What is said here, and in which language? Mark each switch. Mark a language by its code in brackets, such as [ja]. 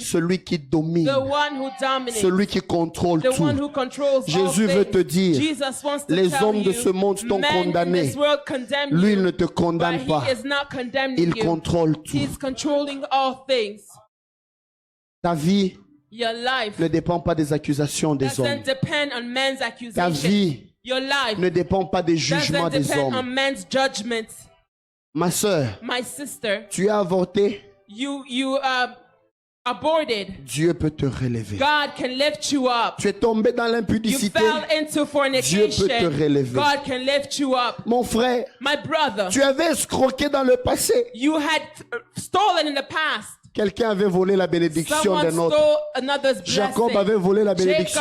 [fr] celui qui domine, [en] the one who dominates, [fr] celui qui contrôle [en] the one [fr] tout. [en] who controls [fr] Jésus [en] all [fr] veut [en] things. [fr] te dire, [en] Jesus wants to [fr] les [en] tell [fr] hommes de [en] you, [fr] ce monde t'ont [en] men in [fr] condamné. [en] this world condemn [fr] Lui, il [en] you, [fr] ne te [en] but [fr] condamne [en] he [fr] pas. [en] is not condemning [fr] Il [en] you. [fr] contrôle tout. [en] He's controlling all things. [fr] Ta vie [en] Your life [fr] ne dépend pas des accusations des hommes. [en] doesn't depend on men's [fr] Ta [en] accusations. [fr] vie [en] Your life [fr] ne dépend pas des jugements [en] doesn't [fr] des [en] depend on [fr] hommes. [en] men's judgments. [fr] Ma sœur, [en] My sister, [fr] tu as avorté, [en] you aborted. [fr] Dieu peut te relever. [en] God can lift you up. [fr] Tu es tombé dans [en] You [fr] l'impudicité, [en] fell into [fr] Dieu peut te [en] fornication. [fr] relever. [en] God can lift you up. [fr] Mon frère, [en] My brother, [fr] tu avais escroqué dans le passé. [en] you had stolen in the past. [fr] Quelqu'un avait volé la bénédiction [en] Someone [fr] d'un autre. [en] stole another's [fr] Jacob [en] blessing. [fr] avait volé la bénédiction